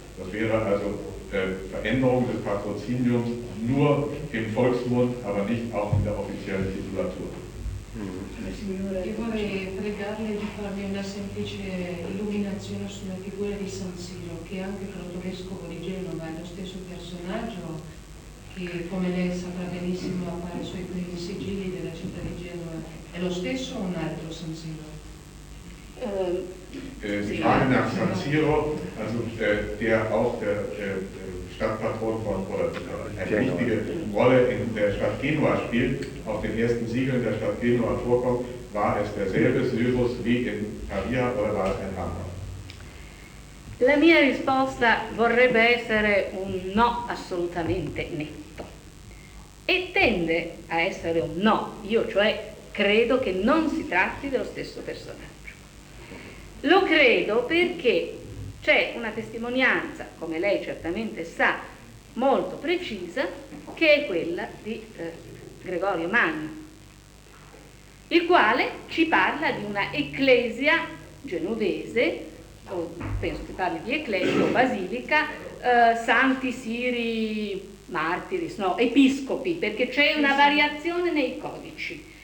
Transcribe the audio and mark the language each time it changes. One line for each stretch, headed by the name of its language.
German: Das wäre also Veränderung des Patroziniums nur im Volksmund, aber nicht auch in der offiziellen Titulatur.
Italian: Io vorrei pregarle di farmi una semplice illuminazione sulla figura di San Siro, che è anche protovescovo di Genova, è lo stesso personaggio che, come lei saprà benissimo, appare sui primi sigilli della città di Genova. È lo stesso o un altro San Siro?
German: San Siro, also der auch der Stadtpatron von eine wichtige Rolle in der Stadt Genua spielt, auf den ersten Siegeln der Stadt Genua vorkommt, war es derselbe Syrus wie in Pavia oder war es ein anderer?
Italian: La mia risposta vorrebbe essere un no assolutamente netto. E tende a essere un no. Io cioè credo che non si tratti dello stesso personaggio. Lo credo perché c'è una testimonianza, come lei certamente sa, molto precisa, che è quella di Gregorio Magno, il quale ci parla di una ecclesia genovese, o penso che parli di ecclesia o basilica, santi, siri, martiri, no, episcopi, perché c'è una variazione nei codici.